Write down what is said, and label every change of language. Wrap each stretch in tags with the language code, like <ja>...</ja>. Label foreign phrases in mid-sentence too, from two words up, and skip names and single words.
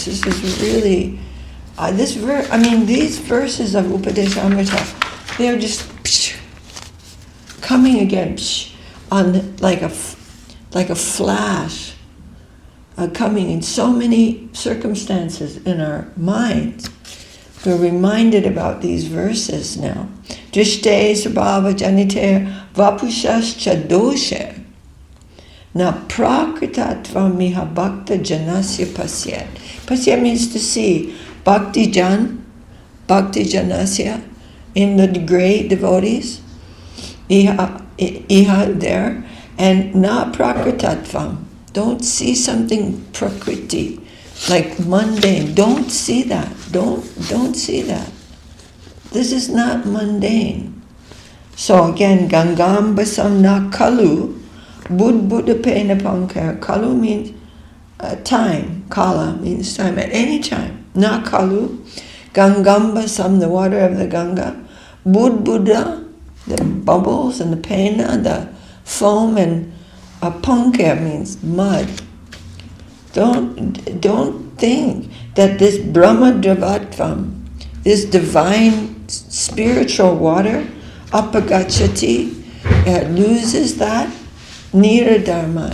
<en>This is really, these verses of Upadesamrita, they're just coming again on like a flash, coming in so many circumstances in our minds. We're reminded about these verses now.</en> <sa>Drishte sabhava janite vapushascha doshe na prakritatvam miha bhakta janasya pasyat.</sa> <en>Pasyat means to see.</en> <sa>Bhakti janasya,</sa> <en>in the great devotees, iha there, and</en> <sa>na prakritatvam.</sa> <en>Don't see something prakriti, like mundane. Don't see that. Don't see that. This is not mundane. So again,</en> <sa>Gangam basam na kalu, buddhapena pankar.</sa> <en>Kalu means time. Kala means time. At any time.</en> <sa>Na kalu. Gangam basam,</sa> <en>the water of the Ganga. Buddha, the bubbles and the pena, the foam, and pankar means mud. Don't think that this</en> <sa>Brahma Dravatvam,</sa> <en>this divine spiritual water, apagachati, loses that,</en> <sa>nira dharma.</sa>